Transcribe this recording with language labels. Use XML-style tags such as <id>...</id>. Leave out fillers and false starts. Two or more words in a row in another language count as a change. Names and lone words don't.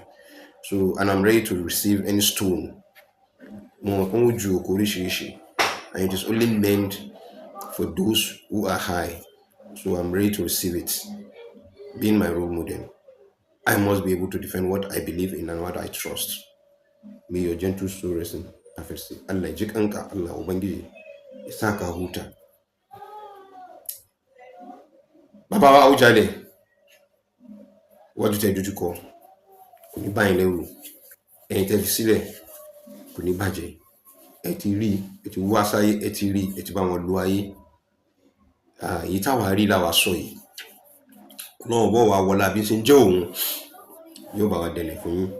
<en>So, and I'm ready to receive any stone. And it is only meant for those who are high. So I'm ready to receive it. Being my role model, I must be able to defend what I believe in and what I trust. May your gentle soul rest in perfect.</en> <ha>Allah jikanka, Allah ubangiji isaka huta.</ha> <yo>Bàbá wa Awùjalẹ̀, wájú tẹ́ dojú kọ kò ní báyìí lẹ́rù, ẹ̀yin tẹ́ fi sílẹ̀ kò ní bàjẹ́. Ẹ ti rí, ẹ ti wá sáyé, ẹ ti rí, ẹ ti bá wọn lo ayé. Èyí táwa rí láwa sọ yìí, Ọlọ́run bọ̀ wá wọlá bí ṣe ń jẹ́ òun, yóò bá wa dẹ̀lẹ̀ fún yín.</yo>